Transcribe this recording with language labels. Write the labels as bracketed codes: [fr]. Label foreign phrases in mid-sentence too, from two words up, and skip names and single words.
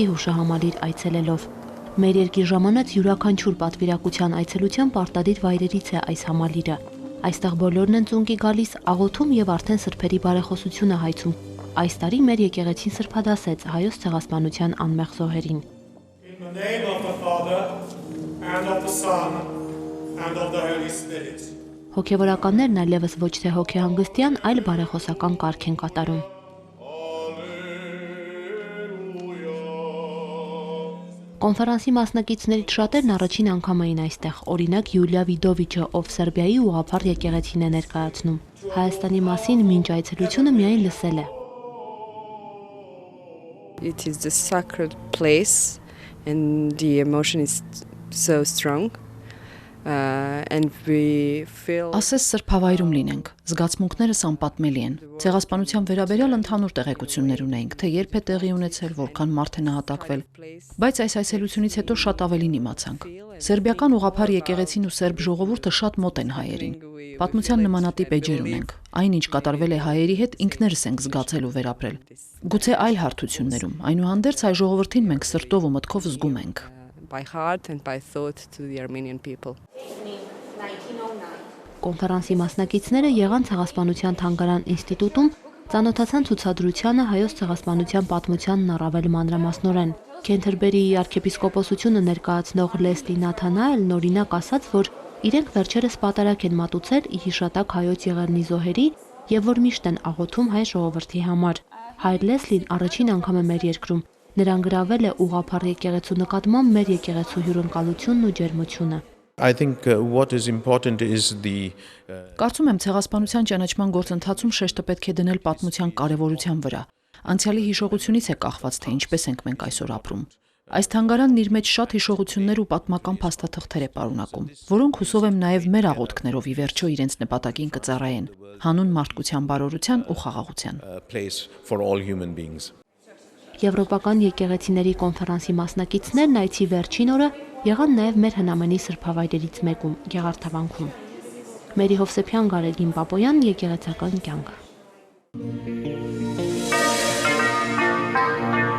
[hy] հուշահամալիր այցելելով։ Մեր երկիր ժամանած յուրաքանչյուր պատվիրակության այցելության պարտադիր վայրերից է այս համալիրը։ Այստեղ բոլորն են ծունկի գալիս, աղոթում եւ արդեն սրբերի բարեխոսությունը հայցում։ Այս տարի մեր եկեղեցին սրբադասեց հայոց ցեղասպանության անմեղ զոհերին։ [en] In the name of the Father and of the Son and of the Holy Spirit. [hy] Հոգևորականներն այլևս ոչ թե հոգեհանգստյան, այլ բարեխոսական կարգ են կատարում։ Կոնֆերանսի մասնակիցներից շատերն առաջին անգամ էին այստեղ, օրինակ Յուլիա Վիդովիչը, ով Սերբիայի ուղղափառ եկեղեցին է ներկայացնում։ Հայաստանի մասին մինչ այցելությունը միայն լսել է։ [en] It is the sacred place and the emotion is so strong. And we feel [hy] Ասես սրբավայրում լինենք, զգացմունքներս անպատմելի են։ Ցեղասպանության վերաբերյալ ընդհանուր տեղեկություններ ունենք, թե երբ է տեղի ունեցել, որքան մարդ է նահատակվել, բայց այս այցելությունից հետո շատ ավելին իմացանք։ Սերբիական ուղղափառ եկեղեցին ու սերբ ժողովուրդը շատ մոտ են հայերին։ Պատմության նմանատիպ էջեր ունենք։ Այն, ինչ կատարվել է հայերի հետ, ինքներս ենք զգացել ու վերապրել։ Գուցե այլ հարթություններում, այնուհանդերձ հայ ժողովրդին մենք սրտով ու մտքով զգում ենք։ [en] by heart and by thought to the Armenian people. [hy] Կոնֆերանսի մասնակիցները եղան Ցեղասպանության թանգարան ինստիտուտում, ծանոթացան ցուցադրությանը հայոց ցեղասպանության պատմությանն առավել մանրամասնորեն։ Քենթերբերիի arczepiskopոսությունը ներկայացնող Լեսլի Նաթանայելն օրինակ ասաց, որ իրենք վերջերս պատարակ են մատուցել հիշատակ հայոց եղերնի զոհերի եւ որ միշտ են աղոթում հայ ժողովրդի համար։ Հայր Լեսլին առաջին անգամ է մեր երկրում։ Նրան գրավել է ուղղափառ եկեղեցու նկատմամբ մեր եկեղեցու հյուրընկալությունն ու ջերմությունը։ [en] I think what is important is the [hy] Կարծում եմ ցեղասպանության ճանաչման գործընթացում շեշտը պետք է դնել պատմության կարևորության վրա։ Անցյալի հիշողությունից է կախված, թե ինչպես ենք մենք այսօր ապրում։ Այս թանգարանն իր մեջ շատ հիշողություններ ու պատմական փաստաթղթեր է պարունակում, որոնք հուսով եմ նաև մեր աղոթքներով ի վերջո իրենց նպատակին կծառայեն՝ հանուն մարդկության բարօրության ու խաղաղության։ [en] place for all human beings. [hy] Եվրոպական եկեղեցիների կոնֆերանսի մասնակիցներն այցի վերջին օրը եղան նաև մեր հնամենի սրբավայրերից մեկում՝ Գեղարդավանքում։ Մերի Հովսեփյան, Գարեգին Պապոյան, Եկեղեցական կյանք։